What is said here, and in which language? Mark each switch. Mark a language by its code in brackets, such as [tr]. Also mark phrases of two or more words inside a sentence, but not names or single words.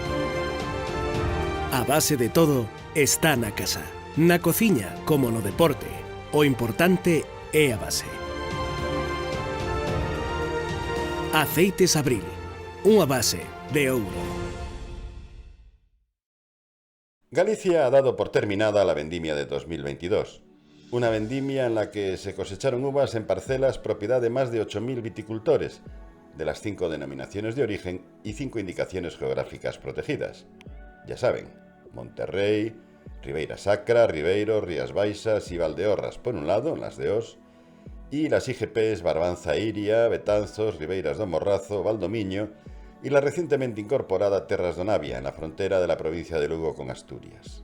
[gl] A base de todo está na casa, na cociña como no deporte. O importante é a base. Aceites Abril, unha base de ouro. [es] Galicia ha dado por terminada la vendimia de 2022. Una vendimia en la que se cosecharon uvas en parcelas propiedad de más de 8.000 viticultores, de las 5 denominaciones de origen y 5 indicaciones geográficas protegidas. Ya saben, Monterrey, Ribeira Sacra, Ribeiro, Rías Baixas y Valdeorras por un lado, las de Os, y las IGPs Barbanza Iria, Betanzos, Ribeiras do Morrazo, Valdomiño y la recientemente incorporada Terras do Navia, en la frontera de la provincia de Lugo con Asturias.